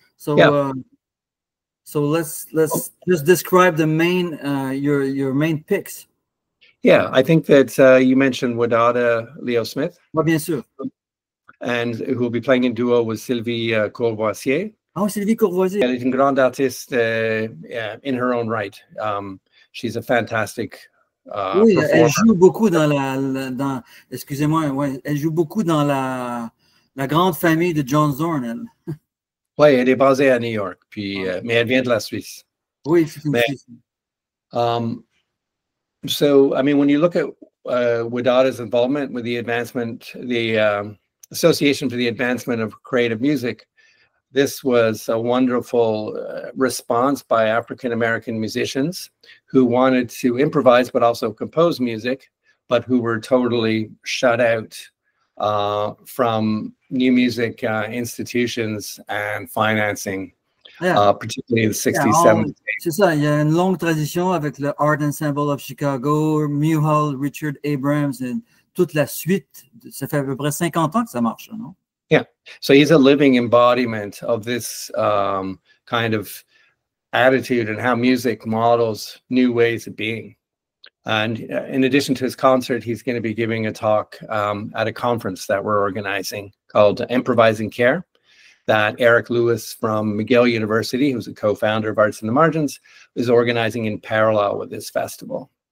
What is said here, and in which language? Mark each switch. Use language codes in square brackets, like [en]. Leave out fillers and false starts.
[en] So, yeah. So let's just describe the main your main picks. Yeah, I think that you mentioned Wadada Leo Smith. [fr] Well, bien sûr. [en] And who will be playing in duo with Sylvie Courvoisier. Oh, Sylvie Courvoisier. [fr] Elle est une grande artiste [en] in her own right. She's a fantastic [fr] oui, [en] performer. [fr] Elle joue beaucoup dans excusez-moi, ouais, elle joue beaucoup dans la grande famille de John Zorn, elle. Oui, elle est basée à New York, puis, mais elle vient de la Suisse. Oui, c'est une Suisse. [en] So, I mean, when you look at Wadada's involvement with the advancement, the Association for the Advancement of Creative Music, this was a wonderful response by African-American musicians who wanted to improvise but also compose music, but who were totally shut out from new music institutions and financing, particularly in the 60s, 70s. [fr] C'est ça, il y a une longue tradition avec le Art Ensemble of Chicago, Mulhall, Richard Abrams, et toute la suite. Ça fait à peu près 50 ans que ça marche, non? [en] Yeah, so he's a living embodiment of this kind of attitude and how music models new ways of being. And in addition to his concert, he's going to be giving a talk at a conference that we're organizing called Improvising Care, that Eric Lewis from McGill University, who's a co-founder of Arts in the Margins, is organizing in parallel with this festival.